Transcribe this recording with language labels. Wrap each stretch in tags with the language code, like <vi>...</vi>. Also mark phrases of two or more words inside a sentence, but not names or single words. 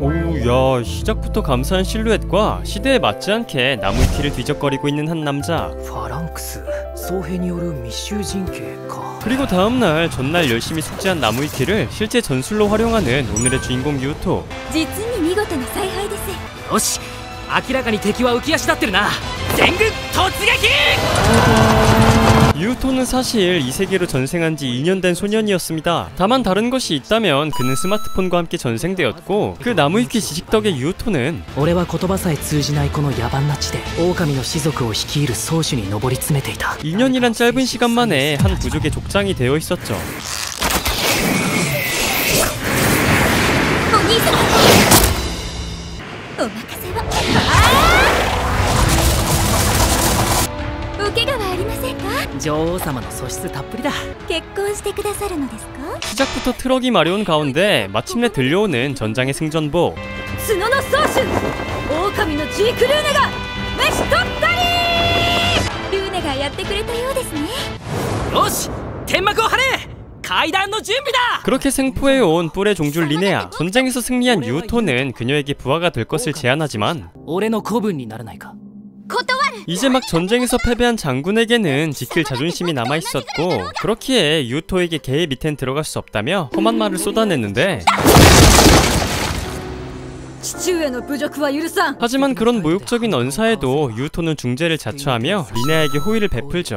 <ko>야, 시작부터 감사한 실루엣과 시대에 맞지 않게 나무위키를 뒤적거리고 있는 한 남자. 그리고 다음날 전날 열심히 숙지한 나무위키를 실제 전술로 활용하는 오늘의 주인공 유토.</ko> <ja>よし、明らかに敵は浮き足立ってるな。全軍突撃！</ja> <ko>유토는 사실 이 세계로 전생한 지 2년 된 소년이었습니다. 다만 다른 것이 있다면 그는 스마트폰과 함께 전생되었고, 그 나무위키 지식 덕에 유토는</ko> <ja>俺は言葉さえ通じないこの野蛮な地で狼の氏族を率いる宗主に上り詰めていた。</ja> <ko>2년이란 짧은 시간 만에 한 부족의 족장이 되어 있었죠.</ko> <ja>お兄様、お任せを。お怪我はありませんか？女王様の素質たっぷりだ。結婚してくださるのですか？</ja> <ko>시작부터 트럭이 마려운 가운데 마침내 들려오는 전장의 승전보.</ko> <ja>角の宗主、狼のジーク・ルーネが召し取ったり！ルーネがやってくれたようですね。よし、天幕を張れ！ 階段の準備だ!</ja> <ko>그렇게 생포해온 뿔의 종주 리네아. 전쟁에서 승리한 유토는 그녀에게 부하가 될 것을 제안하지만</ko> <ja>俺の子分にならないか?</ja> <ko>이제 막 전쟁에서 패배한 장군에게는 지킬 자존심이 남아있었고, 그렇기에 유토에게 개의 밑엔 들어갈 수 없다며 험한 말을 쏟아냈는데, 하지만 그런 모욕적인 언사에도 유토는 중재를 자처하며 리네아에게 호의를 베풀죠.</ko>